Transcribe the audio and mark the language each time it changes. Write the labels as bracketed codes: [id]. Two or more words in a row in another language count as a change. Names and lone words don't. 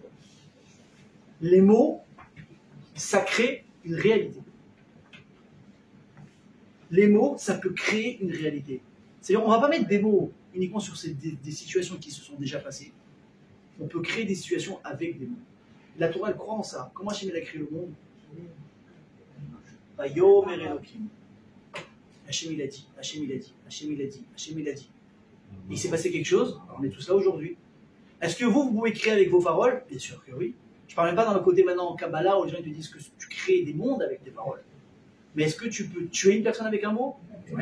[fr] Les mots, ça crée une réalité. Les mots, ça peut créer une réalité. C'est-à-dire, on ne va pas mettre des mots uniquement sur des situations qui se sont déjà passées. On peut créer des situations avec des mots. La Torah, elle croit en ça. Comment Hachem a créé le monde? [he] ויאמר אלוהים. [fr] Hachem il a dit, Hachem il a dit, Hachem il a dit, Hachem il a dit. Et il s'est passé quelque chose, on est tous là aujourd'hui. Est-ce que vous pouvez créer avec vos paroles? Bien sûr que oui. Je ne parle même pas dans le côté maintenant en Kabbalah où les gens te disent que tu crées des mondes avec tes paroles. Mais est-ce que tu peux tuer une personne avec un mot? Oui.